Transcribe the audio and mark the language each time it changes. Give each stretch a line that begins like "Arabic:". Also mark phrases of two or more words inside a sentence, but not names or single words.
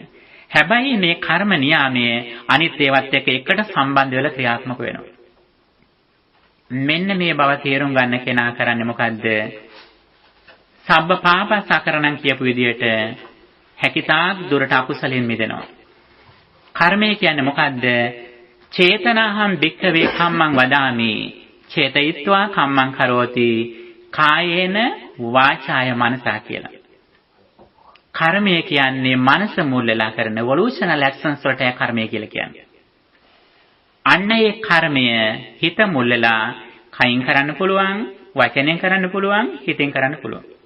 Sinhala: හැබැයි මේ කර්ම නියාමය අනිත් ඒවත් එක්ක එකට සම්බන්ධ වෙලා ක්‍රියාත්මක වෙනවා. මෙන්න මේ බව තේරුම් ගන්න කෙනා කරන්නේ මොකද්ද?
Pali: සබ්බ පාපසකරණම්
Sinhala: කියපු විදිහට හැකිතාක් දුරට අකුසලෙන් මිදෙනවා. කර්මය කියන්නේ මොකද්ද?
Pali: චේතනාහං භික්ඛවේ කම්මං වදාමි චේතයිත්වා කම්මං කරෝති කායේන වාචාය මනසා කියලා.
Sinhala: කර්මය කියන්නේ මනස මුල්ලලා කරන
English: evolutional actions
Sinhala: වලට කර්මය කියලා කියන්නේ. අන්න ඒ කර්මය හිත මුල්ලලා කයින් කරන්න පුළුවන්, වචනෙන් කරන්න පුළුවන්, හිතෙන් කරන්න පුළුවන්.